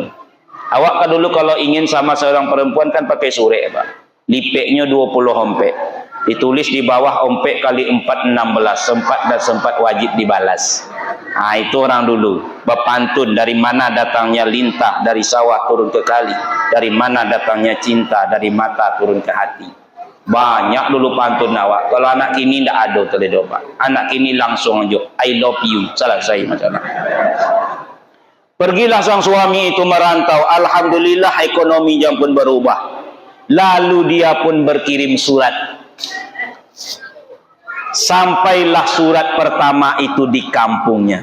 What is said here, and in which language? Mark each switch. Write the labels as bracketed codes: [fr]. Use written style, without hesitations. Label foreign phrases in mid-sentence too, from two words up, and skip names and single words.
[id] Awak kan dulu kalau ingin sama seorang perempuan kan pakai surat Pak. [min] Lipeknya 20 hompek. [id] Ditulis di bawah ompek kali 4 16, sempat dan sempat wajib dibalas. Nah, itu orang dulu berpantun, dari mana datangnya lintah, dari sawah turun ke kali, dari mana datangnya cinta, dari mata turun ke hati. Banyak dulu pantun awak. Kalau anak kini ndak ada teledo pak. Anak kini langsung aja [en] I love you, [id] selesai masalah. Pergilah sang suami itu merantau. Alhamdulillah ekonominya pun berubah. Lalu dia pun berkirim surat. Sampailah surat pertama itu di kampungnya.